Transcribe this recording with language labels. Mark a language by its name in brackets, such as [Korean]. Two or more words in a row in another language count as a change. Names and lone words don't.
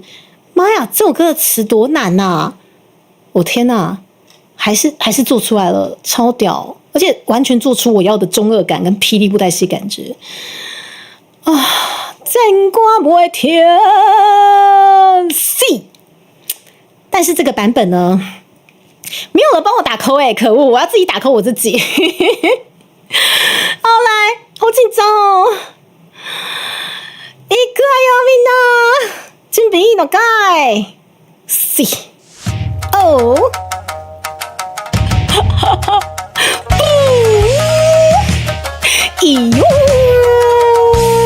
[Chinese] 妈呀，这首歌的词多难啊！我天哪，还是做出来了，超屌，而且完全做出我要的中二感跟霹雳布袋戏感觉啊！真歌不会停 C。但是这个版本呢，没有人帮我打 call 欸，可恶！我要自己打 call 我自己。好，来，好紧张哦！ [Japanese] いくわよみんな，準備いいのかい？ [Chinese] 是哦，咦哟！